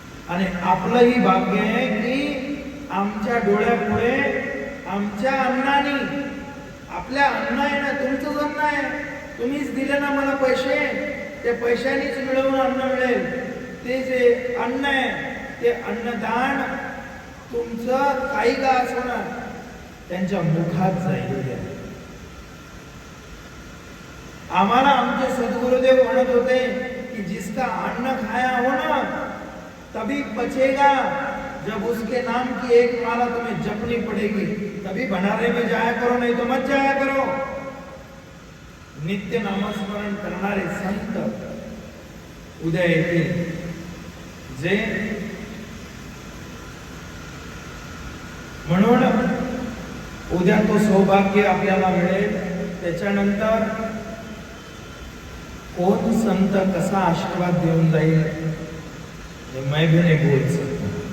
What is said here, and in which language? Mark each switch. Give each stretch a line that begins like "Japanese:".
Marathi: आणि आपलंही भाग्य आहे की आमच्या डोळ्यापुढे आमच्या अन्नाने, आपल्या अन्न आहे ना, तुमचंच अन्न आहे, तुम्हीच दिले ना मला पैसे, ते पैशानेच मिळवून अन्न मिळेल। ते जे अन्न आहे ते अन्नदान तुमचं काही का असणार त्यांच्या मुखात जाईल। आम्हाला आमचे सद्गुरुदेव म्हणत होते कि
Hindi: जिसका अन्न खाया हो ना तभी बचेगा, जब उसके नाम की एक माला तुम्हें जपनी पड़ेगी, तभी भंडारे में जाया करो, नहीं तो मत जाया करो।
Marathi: नित्य नामस्मरण करणारे संत उद्या येतील, जे म्हणून उद्या तो सौभाग्य आपल्याला मिळेल। त्याच्यानंतर कोण संत कसा आशीर्वाद देऊन जाईल
Hindi: मैं भी नहीं बोल सकता।